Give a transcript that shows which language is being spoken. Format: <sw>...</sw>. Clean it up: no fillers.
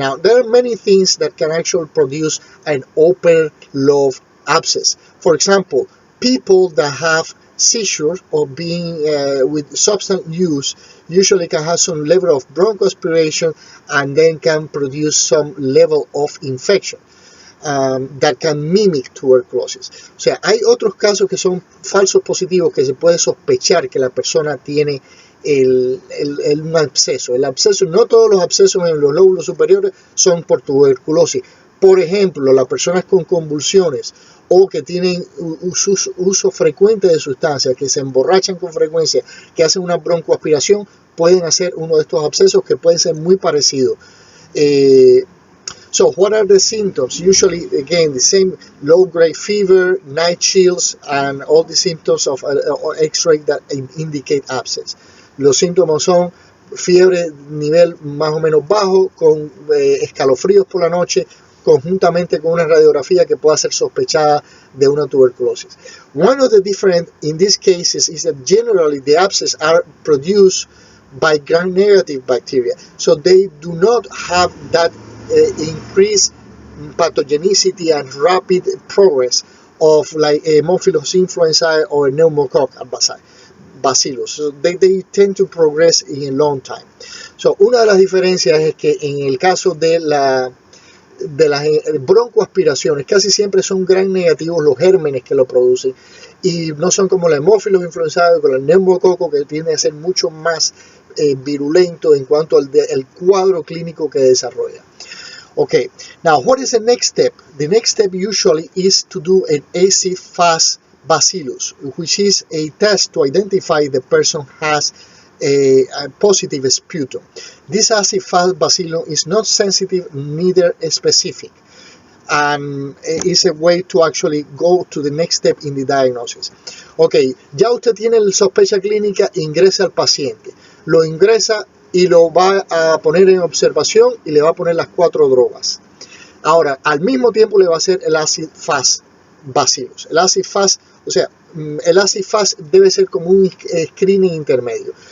<en>Now, there are many things that can actually produce an upper lobe abscess. For example, people that have seizures or being with substance use usually can have some level of bronchoaspiration and then can produce some level of infection. that can mimic tuberculosis.</en> <es>O sea, hay otros casos que son falsos positivos que se puede sospechar que la persona tiene un absceso. El absceso, no todos los abscesos en los lóbulos superiores son por tuberculosis. Por ejemplo, las personas con convulsiones o que tienen uso frecuente de sustancias, que se emborrachan con frecuencia, que hacen una broncoaspiración, pueden hacer uno de estos abscesos que pueden ser muy parecidos.</es> <en>So what are the symptoms? Usually, again, the same low-grade fever, night chills, and all the symptoms of X-ray that indicate abscess.</en> <es>Los síntomas son fiebre nivel más o menos bajo, con escalofríos por la noche, conjuntamente con una radiografía que pueda ser sospechada de una tuberculosis.</es> <en>One of the different in these cases is that generally the abscess are produced by gram-negative bacteria, so they do not have that increased pathogenicity and rapid progress of like Haemophilus influenzae or pneumococcus bacillus. So they tend to progress in a long time.</en> <es>So una de las diferencias es que en el caso de las broncoaspiraciones casi siempre son gram negativos los gérmenes que lo producen y no son como la Haemophilus influenzae o con el neumococo, que tiende a ser mucho más virulento en cuanto al cuadro clínico que desarrolla.</es> <en>Okay, now what is the next step? The next step usually is to do an acid-fast bacillus, which is a test to identify the person has a positive sputum. This acid-fast bacillus is not sensitive, neither specific, and is a way to actually go to the next step in the diagnosis.</en> <es>Okay, ya usted tiene la sospecha clínica, ingresa al paciente, lo ingresa y lo va a poner en observación y le va a poner las 4 drogas. Ahora, al mismo tiempo le va a hacer el acid-fast bacillus. El acid-fast, o sea, el acid-fast debe ser como un screening intermedio.</es>